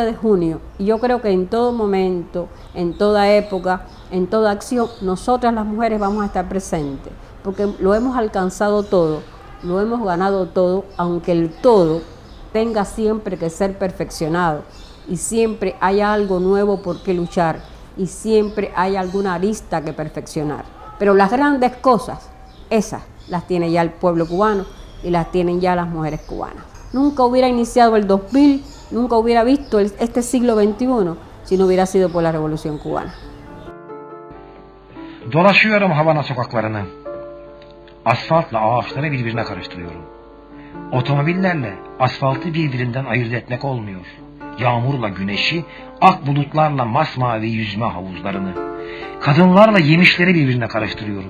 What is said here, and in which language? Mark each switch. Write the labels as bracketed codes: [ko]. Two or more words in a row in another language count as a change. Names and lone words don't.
[es] de junio, y yo creo que en todo momento, en toda época, en toda acción, nosotras las mujeres vamos a estar presentes, porque lo hemos alcanzado todo, lo hemos ganado todo, aunque el todo tenga siempre que ser perfeccionado, y siempre haya algo nuevo por qué luchar, y siempre hay alguna arista que perfeccionar, pero las grandes cosas, esas las tiene ya el pueblo cubano y las tienen ya las mujeres cubanas. Nunca hubiera iniciado el 2000, nunca hubiera visto este siglo XXI si no hubiera sido por la Revolución Cubana. [tr] Dolaşıyorum Havana sokaklarını. Asfaltla ağaçları birbirine karıştırıyorum. Otomobillerle asfaltı birbirinden ayırt etmek olmuyor. yağmurla güneşi, ak bulutlarla masmavi yüzme havuzlarını, kadınlarla yemişleri birbirine karıştırıyorum.